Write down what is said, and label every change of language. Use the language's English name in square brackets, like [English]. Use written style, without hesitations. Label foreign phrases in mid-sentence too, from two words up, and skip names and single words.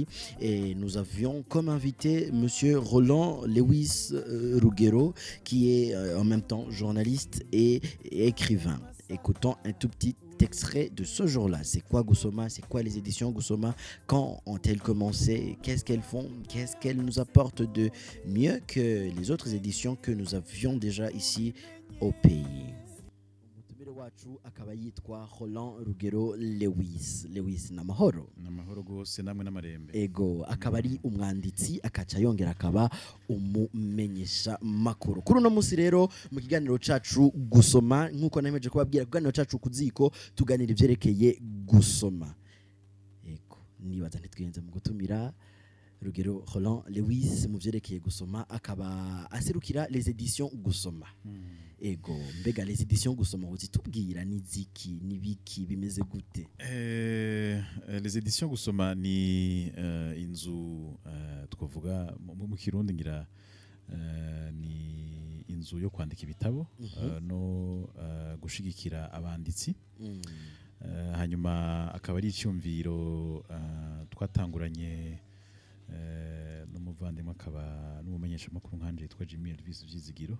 [French] Et nous avions comme invité Monsieur Roland Lewis Rugero, qui est en même temps journaliste et écrivain. Écoutons un tout petit extrait de ce jour-là. C'est quoi Gusoma? C'est quoi les éditions Gusoma? Quand ont-elles commencé? Qu'est-ce qu'elles font? Qu'est-ce qu'elles nous apportent de mieux que les autres éditions que nous avions déjà ici au pays? [Rundi] Akaba yitwa Roland Rugero Lewis namahoro gose namwe n'amarembe ego akaba ari umwanditsi akaca yongera akaba umumenyesha makuru. Kuri uno munsi rero mu kiganiro cacu Gusoma, nkuko nameje kubabwira, kiganiro cacu Kudziko tuganira ivyerekeye gusoma. Ego nibaza ntitwiyenze mu gutumira Rugero Roland Lewis mu vyerekeye gusoma, akaba aserukira [French] les éditions [Rundi] Gusoma. Ego mbega [French] les éditions [Rundi] Gusoma uzitubwira niziki nibiki bimeze gute? [French] Les éditions [Rundi] Gusoma ni inzu twavuga mu Kirundi ngira ni inzu yo kwandika ibitabo no gushigikira abanditsi. Hanyuma akaba ari icyumviro twatanguranye n'umuvandimwe akaba n'umumenyesha makuru nkanje yitwa Jimmy Elvis Vyizigiro.